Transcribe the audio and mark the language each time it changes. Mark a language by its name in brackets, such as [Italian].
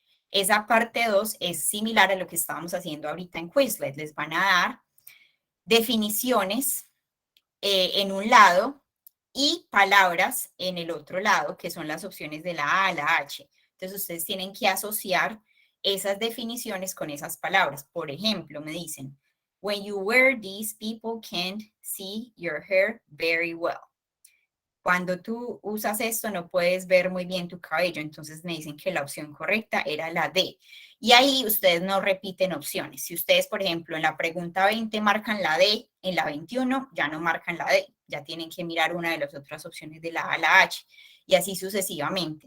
[Spanish] Esa parte 2 es similar a lo que estábamos haciendo ahorita en Quizlet. Les van a dar definiciones en un lado y palabras en el otro lado, que son las opciones de la A a la H. Entonces, ustedes tienen que asociar esas definiciones con esas palabras. Por ejemplo, me dicen, [English] when you wear these, people can't see your hair very well. [Spanish] Cuando tú usas esto no puedes ver muy bien tu cabello, entonces me dicen que la opción correcta era la D. Y ahí ustedes no repiten opciones. Si ustedes, por ejemplo, en la pregunta 20 marcan la D, en la 21 ya no marcan la D, ya tienen que mirar una de las otras opciones de la A a la H, y así sucesivamente.